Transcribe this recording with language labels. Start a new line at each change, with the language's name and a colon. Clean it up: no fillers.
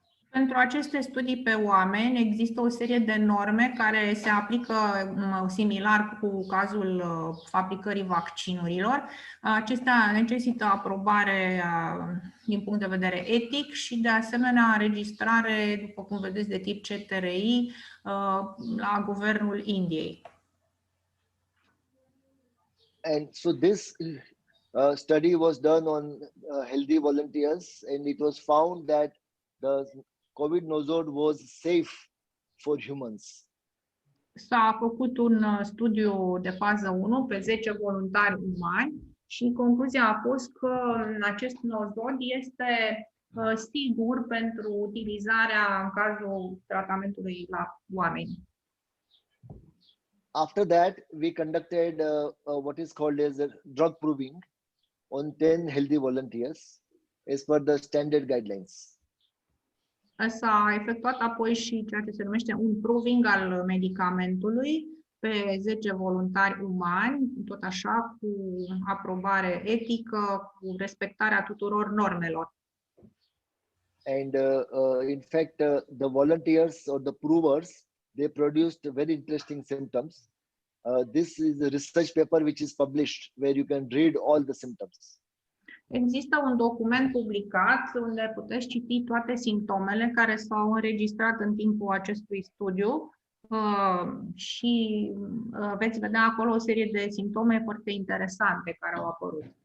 Romanian: Pentru aceste studii pe oameni există o serie de norme care se aplică similar cu cazul fabricării vaccinurilor. Acestea necesită aprobare din punct de vedere etic și, de asemenea, înregistrare, după cum vedeți, de tip CTRI la Guvernul Indiei.
English: And so this study was done on healthy volunteers, and it was found that the COVID nosod was safe for humans.
Romanian: S-a făcut un studiu de fază 1 pe 10 voluntari umani și concluzia a fost că acest nosod este sigur pentru utilizarea în cazul tratamentului la oameni.
English: After that, we conducted what is called as a drug proving on 10 healthy volunteers as per the standard guidelines.
Romanian: S-a efectuat apoi și ceea ce se numește un proving al medicamentului pe 10 voluntari umani, tot așa, cu aprobare etică, cu respectarea tuturor normelor.
English: And in fact, the volunteers or the provers, they produced very interesting symptoms. This is a research paper which is published where you can read all the symptoms.
Romanian: Există un document publicat unde puteți citi toate simptomele care s-au înregistrat în timpul acestui studiu și veți vedea acolo o serie de simptome foarte interesante care au apărut.